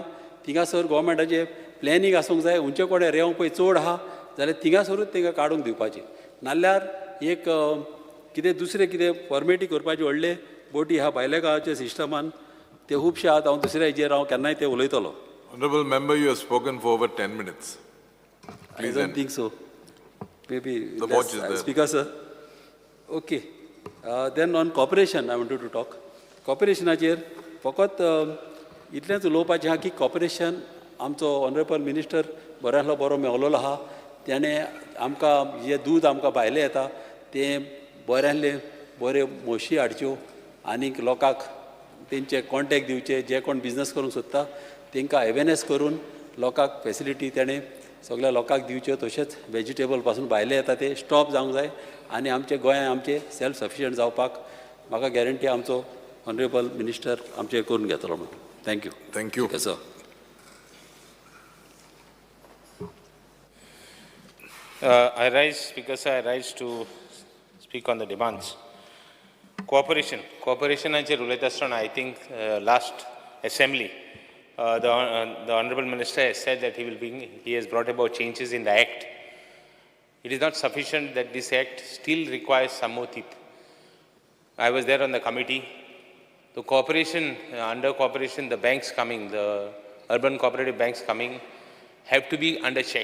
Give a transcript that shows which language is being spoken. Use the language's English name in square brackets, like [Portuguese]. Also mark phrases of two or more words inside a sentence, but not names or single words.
[Konkani] थिंगासर गोवमेंटाचें प्लॅनिंग आसूंक जाय. उंचे कडेन रेंव पळय चड आहा जाल्यार थिंगासरूच तांकां काडूंक दिवपाचें. नाल्यार एक कितें दुसरें कितें फॉर्मेलिटी करपाचे व्हडले बोटी आहा भायल्या गांवाच्या सिस्टमान ते खुबशे आहात. हांव दुसऱ्या हेजेर हांव केन्नाय ते उलयतलो. [English] Honorable member, you have spoken for over 10 minutes. I don't think so. Maybe The watch is there. Speaker sir. Okay. Then on cooperation I wanted to talk. [Konkani] Cooperationाचेर फकत इतलेंच उलोवपाचें आहा की कॉपरेशन आमचो [English] honourable minister [Konkani] बऱ्यांतलो बरो मेवलेलो आहा. तेणें आमकां जें दूद आमकां भायलें येता तें बऱ्यांतले बऱ्यो म्हशी हाडच्यो आनीक लोकांक तेंचे कॉन्टेक्ट दिवचे. जे कोण बिजनस करूंक सोदता तांकां अवेरनेस करून लोकांक फेसिलिटी तेणें सगळ्या लोकांक दिवच्यो. तशेंच वेजिटेबल पासून भायले येता ते स्टॉप जावंक जाय आनी आमचे गोंयांत आमचे [English] self sufficient [Konkani] जावपाक म्हाका गॅरंटी आमचो [English] honourable minister [Konkani] आमचे करून घेतलो म्हणून. थँक्यू. [English] Thank you. सर. I rise, Speaker sir, I rise to speak on the demands. Cooperation. Cooperation [Konkani] उलयता आसतना [English] I think last assembly. The Honorable Minister has said that he has brought about changes in the Act. It is not sufficient that this Act still requires some more teeth. I was there on the committee. The cooperation, under cooperation, the banks coming, the urban cooperative banks coming, have to be under check.